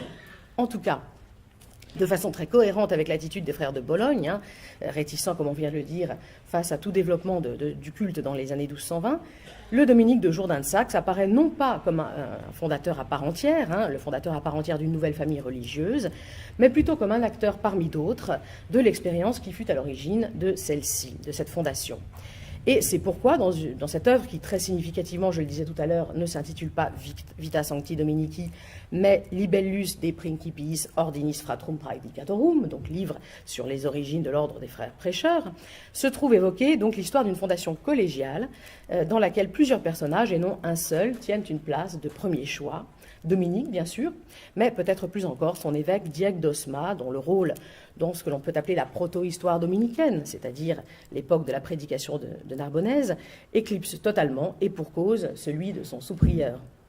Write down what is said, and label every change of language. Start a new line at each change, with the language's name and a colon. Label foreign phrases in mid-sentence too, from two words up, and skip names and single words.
French: En tout cas, de façon très cohérente avec l'attitude des frères de Bologne, réticents, comme on vient de le dire, face à tout développement du culte dans les années 1220, le Dominique de Jourdain de Saxe apparaît non pas comme un fondateur à part entière, le fondateur à part entière d'une nouvelle famille religieuse, mais plutôt comme un acteur parmi d'autres de l'expérience qui fut à l'origine de celle-ci, de cette fondation. Et c'est pourquoi, dans cette œuvre qui, très significativement, je le disais tout à l'heure, ne s'intitule pas Vita Sancti Dominici, mais Libellus de Principiis Ordinis Fratrum Praedicatorum, donc livre sur les origines de l'ordre des frères prêcheurs, se trouve évoquée donc l'histoire d'une fondation collégiale dans laquelle plusieurs personnages, et non un seul, tiennent une place de premier choix. Dominique, bien sûr, mais peut-être plus encore son évêque Diègue d'Osma, dont le rôle dans ce que l'on peut appeler la proto-histoire dominicaine, c'est-à-dire l'époque de la prédication de Narbonnaise, éclipse totalement, et pour cause, celui de son sous-prieur.